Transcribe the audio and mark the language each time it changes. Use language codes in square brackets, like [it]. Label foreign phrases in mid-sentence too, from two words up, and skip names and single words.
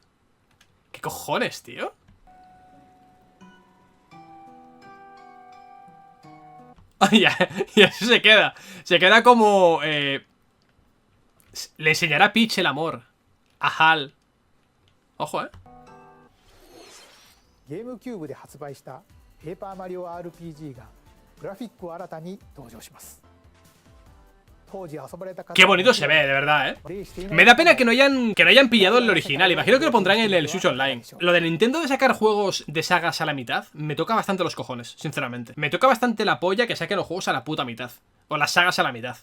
[es] ¿Qué cojones, tío? Y así se queda. Se queda como... le enseñará a Peach el amor. A Hal. Ojo, ¿eh? [ja] ゲームキューブで発売したペーパーマリオ RPG がグラフィックを新たに登場します。 [es] Qué bonito se ve, de verdad, ¿eh? Me da pena que no hayan pillado el original. Imagino que lo pondrán en el Switch Online. Lo de Nintendo de sacar juegos de sagas a la mitad me toca bastante los cojones, sinceramente. Me toca bastante la polla que saquen los juegos a la puta mitad. O las sagas a la mitad.